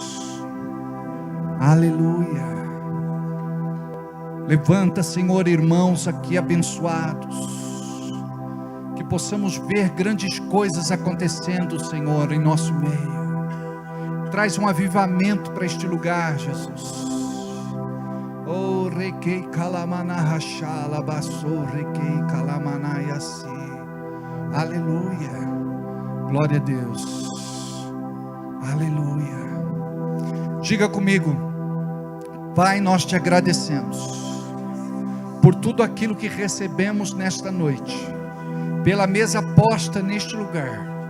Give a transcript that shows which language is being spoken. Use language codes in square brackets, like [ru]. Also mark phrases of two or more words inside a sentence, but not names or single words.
[pt] Aleluia. Levanta, Senhor, irmãos aqui abençoados, que possamos ver grandes coisas acontecendo, Senhor, em nosso meio. Traz um avivamento para este lugar, Jesus. Oh, requei calamanahachala, bassou, requei calamanaiasi. Aleluia. Glória a Deus. Aleluia. Diga comigo: Pai, nós te agradecemos por tudo aquilo que recebemos nesta noite, pela mesa posta neste lugar.